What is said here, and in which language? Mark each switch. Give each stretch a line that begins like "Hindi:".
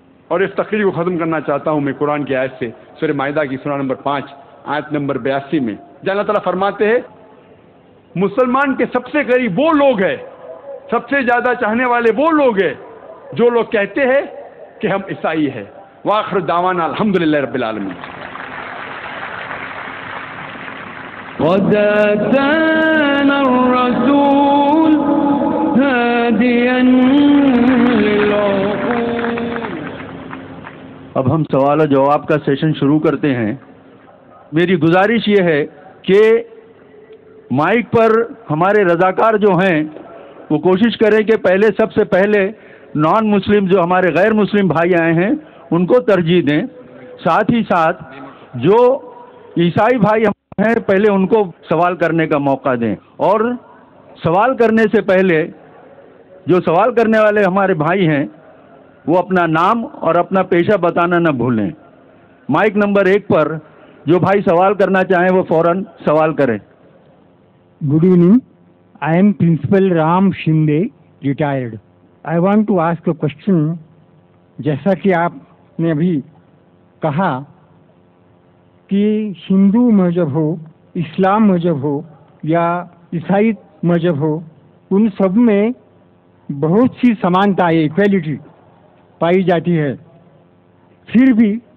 Urdu: اور اس تقریر کو ختم کرنا چاہتا ہوں میں قرآن کی آیت سے، سورہ مائدہ کی سورہ نمبر 5 آیت نمبر 82 میں، جہاں اللہ تعالیٰ فرماتے ہیں مسلمان کے سب سے قریب وہ لوگ ہیں، سب سے زیادہ چاہنے والے وہ لوگ ہیں جو لوگ کہتے ہیں کہ ہم عیسائی ہیں۔
Arabic: وآخر دعوانا الحمدللہ رب العالمین۔ قد أتانا الرسول هاديا للعقول۔
Urdu: اب ہم سوال و جواب کا سیشن شروع کرتے ہیں۔ میری گزارش یہ ہے کہ مائک پر ہمارے رضاکار جو ہیں وہ کوشش کریں کہ پہلے سب سے پہلے نان مسلم جو ہمارے غیر مسلم بھائی آئے ہیں ان کو ترجیح دیں، ساتھ ہی ساتھ جو عیسائی بھائی ہیں پہلے ان کو سوال کرنے کا موقع دیں، اور سوال کرنے سے پہلے جو سوال کرنے والے ہمارے بھائی ہیں وہ اپنا نام اور اپنا پیشہ بتانا نہ بھولیں۔ مائک نمبر 1 پر جو بھائی سوال کرنا چاہیں وہ فوراً سوال کریں۔
English: Good evening. I am Principal Ram Shinde, retired. I want to ask a question.
Urdu: جیسا کہ آپ نے ابھی کہا کہ ہندو مذہب ہو، اسلام مذہب ہو یا عیسائی مذہب ہو، ان سب میں بہت سی سمانتا ایکویلٹی پائی جاتی ہے، پھر بھی